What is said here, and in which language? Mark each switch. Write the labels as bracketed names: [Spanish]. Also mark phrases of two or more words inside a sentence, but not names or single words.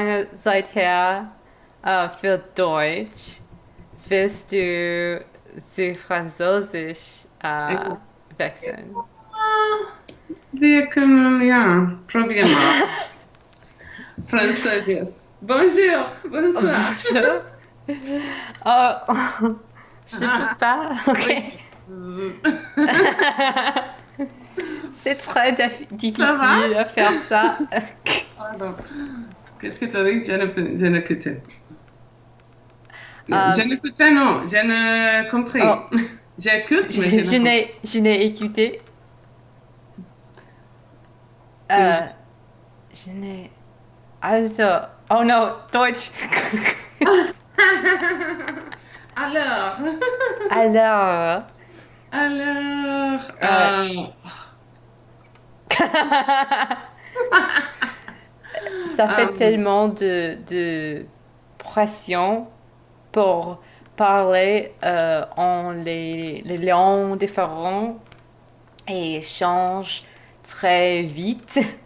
[German] lange Zeit her für Deutsch. Willst du zu Französisch Ja. wechseln? Wir können, ja, probieren mal. Französisch. [French] Bonjour, bonsoir. Bonjour. Oh, je peux pas. Ok. C'est très Ça va? difficile de faire ça. Pardon. Qu'est-ce que tu as dit? Je ne écoutais. Je Euh, n'écoutais, non, je ne compris. oh, J'écoute, mais je ne comprends. je n'ai écouté. Tu- Euh, je n'ai. [German] Also, [English] oh no, [German] Deutsch. [French] Alors, Alors, alors, euh, ça fait euh, tellement de pression pour parler en les langues différentes et change très vite.